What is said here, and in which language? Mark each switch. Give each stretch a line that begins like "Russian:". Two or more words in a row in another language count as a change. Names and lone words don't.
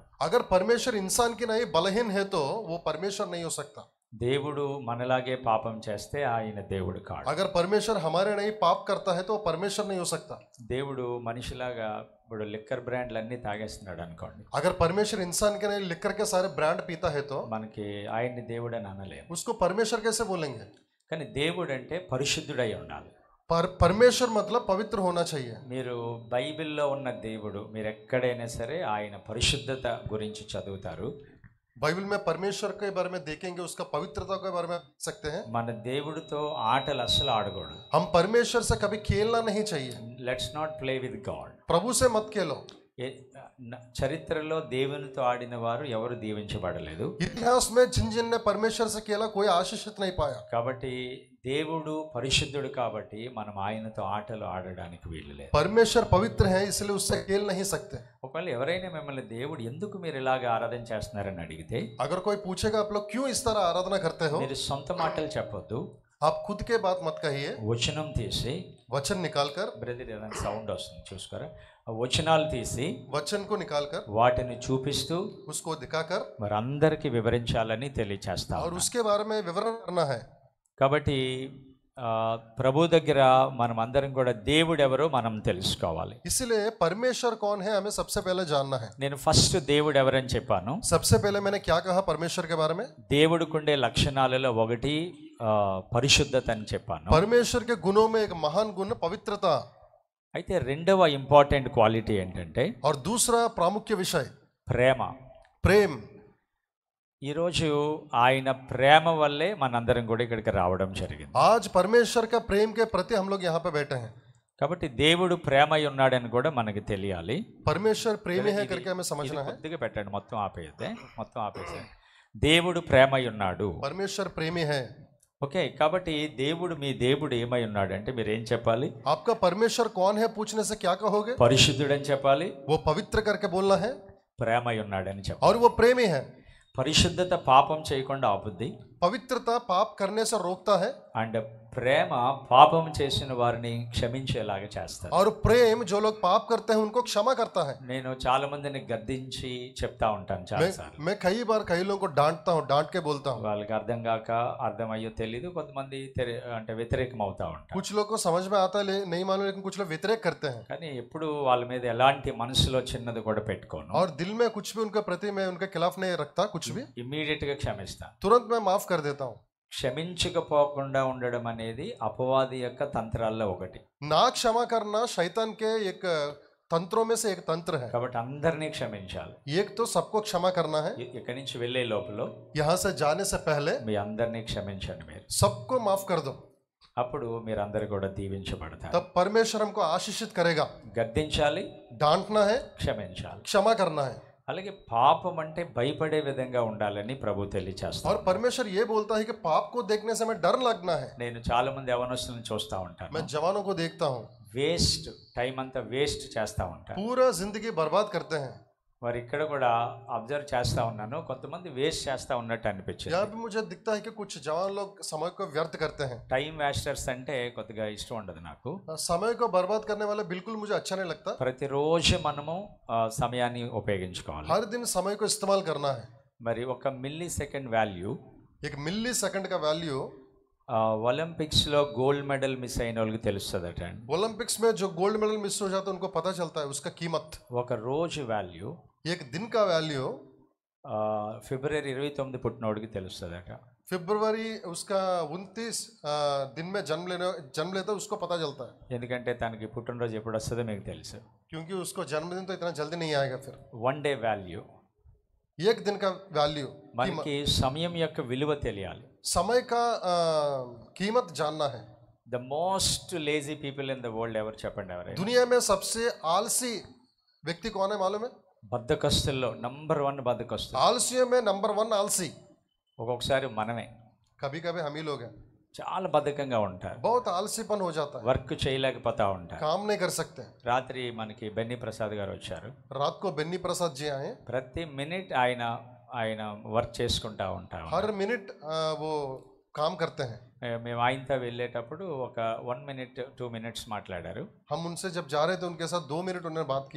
Hindi: अगर परमेश्वर इंसान की नहीं बलहीन है तो वो परमेश्वर नहीं हो सकता।
Telugu: దేవుడు మనలాగే పాపం చేస్తే ఆయన దేవుడు కాడు.
Hindi: अगर परमेश्वर हमारे नहीं पाप करता है तो वो परमेश्वर नहीं हो सकता।
Telugu: దేవుడు మనిషిలాగా ఇప్పుడు లిక్కర్ బ్రాండ్లు అన్నీ తాగేస్తున్నాడు అనుకోండి,
Hindi: अगर परमेश्वर इंसान के नहीं लिकर के सारे ब्रांड पीता है तो
Telugu: మనకి ఆయన్ని దేవుడు అని అనలేము.
Hindi: उसको परमेश्वर कैसे बोलेंगे?
Telugu: కానీ దేవుడు అంటే పరిశుద్ధుడై ఉండాలి.
Hindi: परमेश्वर मतलब पवित्र होना चाहिए।
Telugu: మీరు బైబిల్లో ఉన్న దేవుడు, మీరు ఎక్కడైనా సరే ఆయన పరిశుద్ధత గురించి చదువుతారు.
Hindi: बाइबल में परमेश्वर के बारे में देखेंगे, उसका पवित्रता के बारे में सकते हैं।
Telugu: మన దేవుడితో ఆటలు అస్సలు ఆడకూడదు.
Hindi: हम परमेश्वर से कभी खेलना नहीं चाहिए।
English: Let's not play with God.
Hindi: प्रभु से मत खेलो।
Telugu: చరిత్రలో దేవునితో ఆడిన వారు ఎవరు దీవించబడలేదు.
Hindi: इतिहास में जिन जिन ने परमेश्वर से खेला कोई आशीषित नहीं पाया।
Telugu: కాబట్టి దేవుడు పరిశుద్ధుడు కాబట్టి మనం ఆయనతో ఆటలు ఆడడానికి వీలు లేదు.
Hindi: परमेश्वर पवित्र है इसलिए उससे खेल नहीं सकते।
Telugu: ఒకవేళ ఎవరైనా మిమ్మల్ని దేవుడు ఎందుకు మీరు ఇలాగ ఆరాధన చేస్తున్నారని అడిగితే,
Hindi: अगर कोई पूछेगा आप लोग क्यों इस तरह आराधना करते हो,
Telugu: మీరు సొంత మాటలు చెప్పొద్దు.
Hindi: आप खुद के बात मत कहिए।
Telugu: వచనం తీసి,
Hindi: वचन निकालकर,
Telugu: బ్రదర్ ఏదైనా సౌండ్ వస్తుంది చూసుకోరా, ఆ వచనాలు తీసి
Hindi: वचन को निकालकर
Telugu: వాటిని చూపిస్తూ
Hindi: उसको दिखाकर
Telugu: మరి అందరికీ వివరించాలని తెలియచేస్తా
Hindi: और उसके बारे में विवरण करना है।
Telugu: కాబట్టి ప్రభు దగ్గర మనం అందరం కూడా దేవుడు ఎవరో మనం తెలుసుకోవాలి.
Hindi: इसलिए परमेश्वर कौन है हमें सबसे पहले जानना है।
Telugu: నేను ఫస్ట్ దేవుడు ఎవరని చెప్పాను.
Hindi: सबसे पहले मैंने क्या कहा परमेश्वर के बारे में?
Telugu: దేవుడికుండే లక్షణాలలో ఒకటి పరిశుద్ధత అని చెప్పాను.
Hindi: परमेश्वर के गुणों में एक महान गुण पवित्रता।
Telugu: అయితే రెండవ
English: important quality
Telugu: ఏంటంటే,
Hindi: और दूसरा प्रामुख्य विषय
Telugu: ప్రేమ.
Hindi: प्रेम।
Telugu: ఈరోజు ఆయన ప్రేమ వల్లే మనందరం కూడా ఇక్కడికి రావడం జరిగింది.
Hindi: आज परमेश्वर का प्रेम के प्रति हम लोग यहाँ पे बैठे हैं।
Telugu: కాబట్టి దేవుడు ప్రేమై ఉన్నాడని కూడా మనకి తెలియాలి.
Hindi: परमेश्वर प्रेमी है करके हमें समझना है।
Telugu: కొద్దిగా పెట్టండి, మొత్తం ఆపేయద్దే, మొత్తం ఆపేసే. దేవుడు ప్రేమై ఉన్నాడు.
Hindi: परमेश्वर प्रेमी है।
Telugu: ఓకే, కాబట్టి దేవుడు, మీ దేవుడు ఏమై ఉన్నాడు అంటే మీరు ఏం చెప్పాలి?
Hindi: आपका परमेश्वर कौन है पूछने से क्या कहोगे?
Telugu: పరిశుద్ధుడని చెప్పాలి.
Hindi: वो पवित्र करके बोलना है।
Telugu: ప్రేమై ఉన్నాడని చెప్పాలి.
Hindi: और वो प्रेमी है।
Telugu: పరిశుద్ధత పాపం చేయకుండా ఆపుద్ది.
Hindi: पवित्रता पाप करने से रोकता है।
Telugu: అండ్ ప్రేమ పాపం చేసిన వారిని క్షమించేలాగా చేస్తారు.
Hindi: और प्रेम जो लोग पाप करते हैं उनको क्षमा करता है।
Telugu: నేను చాలా మందిని గద్దించి చెప్తా ఉంటాను చాలా సార్లు.
Hindi: मैं कई बार कई लोगों को डांटता हूँ, डांट के बोलता हूँ।
Telugu: వాళ్ళకి అర్థం కాక, అర్థమయ్యో తెలీదు, కొంతమంది అంటే వ్యతిరేకం అవుతా ఉంటారు.
Hindi: कुछ लोग को समझ में आता है नहीं मालूम, लेकिन कुछ लोग व्यतिरेक करते हैं।
Telugu: కానీ ఎప్పుడు వాళ్ళ మీద ఎలాంటి మనసులో చిన్నది కూడా పెట్టుకోను.
Hindi: और दिल में कुछ भी उनके प्रति मैं उनके खिलाफ नहीं रखता, कुछ भी
Telugu: ఇమ్మీడియట్ గా క్షమిస్తాను.
Hindi: तुरंत मैं माफ कर देता हूँ।
Telugu: క్షమించకపోకుండా ఉండడం అనేది అపవాది యొక్క తంత్రాల్లో ఒకటి.
Hindi: ना क्षमा करना शैतान के एक तंत्रों में से एक तंत्र है।
Telugu: కాబట్టి అందరినీ క్షమించాలి.
Hindi: एक तो सबको क्षमा करना है।
Telugu: ఇక్కడి నుంచి వెళ్ళే లోపల
Hindi: यहाँ से जाने से पहले
Telugu: మీ అందరినీ క్షమించండి. మీరు
Hindi: सबको माफ कर दो,
Telugu: అప్పుడు మీరందరూ కూడా దీవించబడతారు.
Hindi: तब परमेश्वर हमको आशीषित करेगा।
Telugu: గద్దించాలి,
Hindi: डांटना है,
Telugu: క్షమించాలి,
Hindi: क्षमा करना है।
Telugu: అలాగే పాపం అంటే భయపడే విధంగా ఉండాలని ప్రభు తెలియచేస్తారు.
Hindi: और परमेश्वर ये बोलता है कि पाप को देखने से हमें डर लगना है।
Telugu: నేను చాలా మంది యవనస్తులను చూస్తూ ఉంటాను.
Hindi: मैं जवानों को देखता हूँ,
English: waste time
Telugu: అంతా వేస్ట్ చేస్తూ ఉంటాను.
Hindi: पूरा जिंदगी बर्बाद करते हैं।
Telugu: మరి ఇక్కడ కూడా అబ్జర్వ్ చేస్తా ఉన్నాను, కొంతమంది వేస్ట్ చేస్తా ఉన్నట్టు అనిపించింది.
Hindi: यहाँ भी मुझे दिखता है कि कुछ जवान लोग समय को व्यर्थ करते हैं।
English: time wasters
Telugu: అంటే కొద్దిగా ఇష్టం ఉండదు నాకు.
Hindi: समय को बर्बाद करने वाले बिल्कुल मुझे अच्छा नहीं लगता।
Telugu: ప్రతిరోజు మనము సమయాన్ని ఉపయోగించుకోవాలి.
Hindi: हर दिन समय को इस्तेमाल करना है।
Telugu: మరి ఒక
English: milli second value,
Hindi: एक
English: milli second
Hindi: का वैल्यू
Telugu: ఒలింపిక్స్లో
English: gold medal miss
Telugu: అయిన వాళ్ళకి తెలుస్తుందట అండి.
Hindi: ओलंपिक्स में जो
English: gold medal miss
Hindi: हो जाता है उनको पता चलता है उसका कीमत।
Telugu: ఒక రోజు వాల్యూ
Hindi: एक दिन का वैल्यू
Telugu: ఫిబ్రవరి 29 పుట్టినోడికి తెలుస్తుందట.
Hindi: फरवरी उसका 29 दिन में जन्म लेता है उसको पता चलता है,
Telugu: ఎందుకంటే తనకి పుట్టినరోజు ఎప్పుడు వస్తుందో మీకు తెలుసు.
Hindi: क्योंकि उसको जन्मदिन तो इतना जल्दी नहीं आएगा। फिर
English: one day value,
Hindi: एक दिन का वैल्यू,
Telugu: మనకి సమయం యొక్క విలువ తెలియాలి.
Hindi: समय का कीमत जानना है।
English: the most lazy people in the world
Telugu: ఎవరు చెప్పండి? ఎవరైనా
Hindi: दुनिया में सबसे आलसी व्यक्ति कौन है मालूम है?
Telugu: బద్ధకస్తుల్లో నంబర్ 1 బద్ధకస్తులు.
Hindi: आलसियों में नंबर 1 आलसी
Telugu: ఒక్కొక్కసారి మనమే
Hindi: कभी कभी हम ही लोग हैं।
Telugu: చాలా బద్ధకంగా ఉంటారు,
Hindi: बहुत आलसीपन हो जाता है,
Telugu: వర్క్ చేయలేకపోతా ఉంటారు.
Hindi: काम नहीं कर सकते।
Telugu: రాత్రి మనకి బెన్నీ ప్రసాద్ గారు వచ్చారు.
Hindi: रात को बेन्नी प्रसाद जी आए।
Telugu: ప్రతి మినిట్ ఆయన వర్క్ చేసుకుంటా ఉంటాం.
Hindi: हर मिनट वो काम करते हैं।
Telugu: మేము ఆయనతో వెళ్ళేటప్పుడు ఒక
English: 1 minute 2 minutes
Telugu: మాట్లాడారు.
Hindi: हम उनसे जब जा रहे थे उनके साथ 2 मिनट उन्होंने बात किया।